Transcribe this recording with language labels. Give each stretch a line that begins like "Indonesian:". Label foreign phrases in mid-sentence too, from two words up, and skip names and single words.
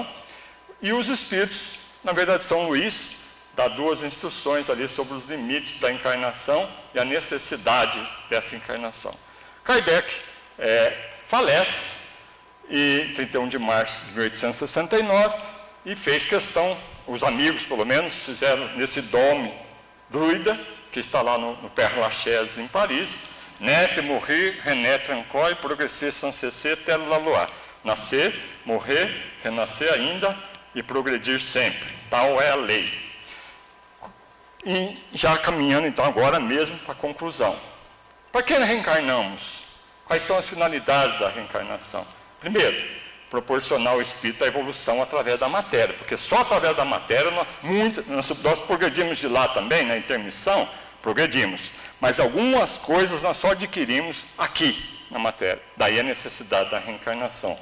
Portuguese: E os espíritos, na verdade, São Luís dá duas instruções ali sobre os limites da encarnação e a necessidade dessa encarnação. Kardec falece em 31 de março de 1869 e fez questão, os amigos pelo menos, fizeram nesse dome druida, que está lá no Père Lachaise em Paris,
French: naître, mourir, renaître encore, progresser sans cesser, tel la loi.
Portuguese: Nascer, morrer, renascer ainda e progredir sempre. Tal é a lei. E já caminhando então agora mesmo para a conclusão. Para que reencarnamos? Quais são as finalidades da reencarnação? Primeiro, proporcionar ao espírito a evolução através da matéria, porque só através da matéria nós progredimos de lá também, na intermissão, progredimos, mas algumas coisas nós só adquirimos aqui na matéria, daí a necessidade da reencarnação.